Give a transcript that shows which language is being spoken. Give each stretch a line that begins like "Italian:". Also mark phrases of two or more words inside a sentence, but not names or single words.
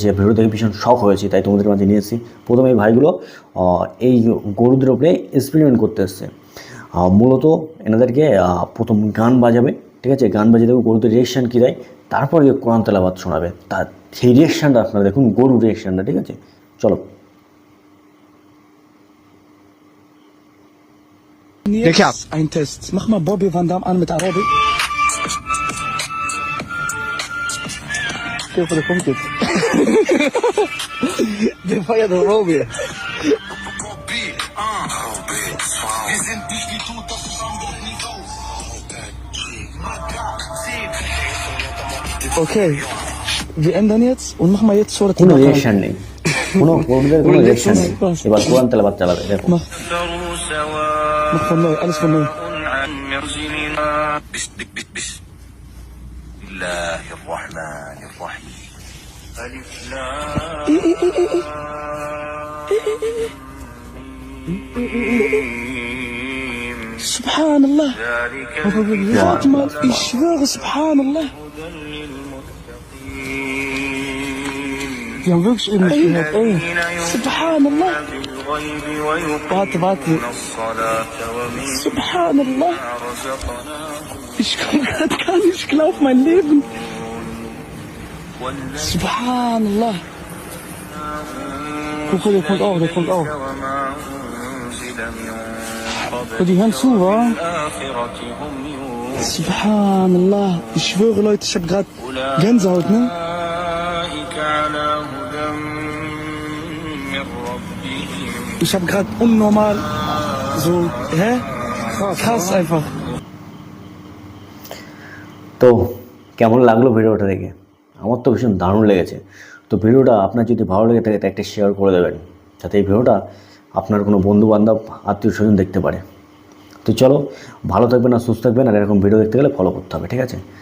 Bangla: ভিডিও দেখে ভীষণ শক হয়েছি, তাই তোমাদের মাঝে নিয়ে এসেছি। প্রথমে এই ভাইগুলো এই গরুদের উপরে এক্সপেরিমেন্ট করতে এসছে। মূলত এনাদেরকে প্রথম গান বাজাবে, ঠিক আছে, গান বাজিয়ে দেখুন গরুদের রিয়েকশান কী দেয়, তারপর কোরআন তেলাওয়াত শোনাবে। তার সেই রিয়েকশানটা আপনারা দেখুন, গরুর রিয়েকশানটা, ঠিক আছে। চলো
German: Kijk ja. Ein Test. Mach mal Bobby Van Dam an mit Arabi. Kijk, der kommt jetzt. Der feiert der Bobby. Wir sind nicht die Tut, das ist andere Niveau. Okay. Wir ändern jetzt und machen mal jetzt Surat
Bangla: কোনো
German: Al-Baqarah.
Bangla: রিয়েকশান নেই, কোনো গরুদের কোনো রিয়েকশান নেই। এবার কোরআন তেলাওয়াত চালাবে, দেখো।
German: Mach von neu, alles von neu.
Arabic: بسم الله الرحمن الرحيم ألف لام سبحان الله. ذلك
German: Warte mal, ich schwöre, Subhanallah. Die haben wirklich eben nicht gehört, ey. Subhanallah.
Arabic: بالغيب ويقيمون
German: Warte.
Arabic: الصلاة ومما
German: Subhanallah.
Arabic: رزقناهم
German: Ich kann grad gar nicht glauben, mein Leben. Subhanallah. Guck mal, der kommt auch.
Arabic: وما أنزل من قبل
German: Und die hören zu, wa?
Arabic: الآخرة هم يوقنون
German: Subhanallah. Ich schwöre, Leute, ich hab grad Gänsehaut, ne?
Arabic: أولئك على هدى من ربهم
German: Ich hab grad unnormal so, hä? Krass einfach.
Bangla: তো কেমন লাগলো ভিডিওটা দেখে? আমার তো ভীষণ দারুণ লেগেছে। তো ভিডিওটা আপনার যদি ভালো লেগে থাকে তা একটা শেয়ার করে দেবেন, যাতে এই ভিডিওটা আপনার কোনো বন্ধুবান্ধব আত্মীয় স্বজন দেখতে পারে। তো চলো, ভালো থাকবেন আর সুস্থ থাকবেন, আর এরকম ভিডিও দেখতে গেলে ফলো করতে হবে, ঠিক আছে।